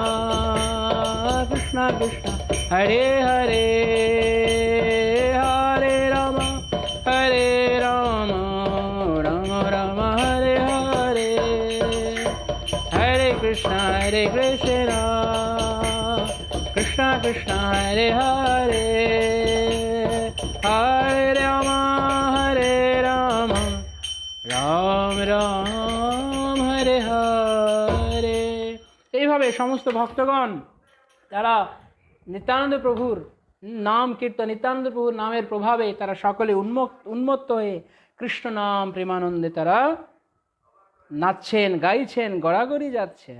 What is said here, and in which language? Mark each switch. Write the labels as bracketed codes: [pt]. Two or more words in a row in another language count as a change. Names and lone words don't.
[sa] Krishna Hare Hare Hare Rama Rama Rama Hare Hare Hare Krishna Krishna Krishna Hare Hare Hare Rama Ram Ram Hare Hare। [bn] এইভাবে সমস্ত ভক্তগণ তারা নিত্যানন্দ প্রভুর নাম কীর্তন, নিত্যানন্দ প্রভুর নামের প্রভাবে তারা সকলে উন্মত্ত হয়ে কৃষ্ণ নাম প্রেমানন্দে তারা নাচছেন, গাইছেন, গড়াগড়ি যাচ্ছেন।